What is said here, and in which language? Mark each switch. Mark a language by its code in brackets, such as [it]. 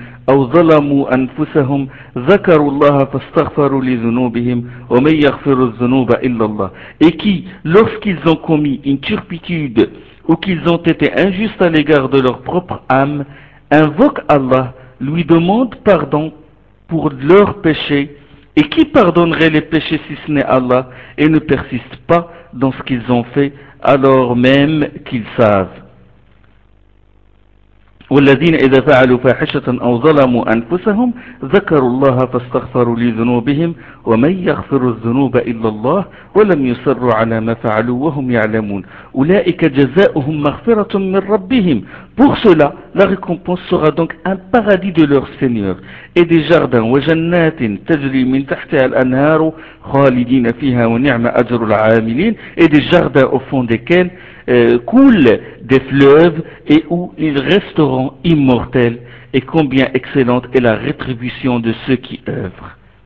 [ar] أو ظلموا أنفسهم ذكروا الله فاستغفروا لذنوبهم ومن يغفر الذنوب إلا الله. [fr] Et qui, lorsqu'ils ont commis une turpitude ou qu'ils ont été injustes à l'égard de leur propre âme, invoquent Allah, lui demandent pardon pour leurs péchés. Et qui pardonnerait les péchés si ce n'est Allah, et ne persiste pas dans ce qu'ils ont fait alors même qu'ils savent. [ar] والذين إذا فعلوا فاحشة أو ظلموا أنفسهم ذكروا الله فاستغفروا لذنوبهم ومن يغفر الذنوب إلا الله ولم يصروا على ما فعلوا وهم يعلمون أولئك جزاؤهم مغفرة من ربهم. [fr] Pour cela, la récompense sera donc un paradis de leur Seigneur et des jardins [ar] وجنات تجري من تحتها الأنهار خالدين فيها ونعم أجر العاملين [fr] et des jardins au fond desquels coulent des fleuves et où ils resteront immortels, et combien excellente est la rétribution de ceux qui œuvrent.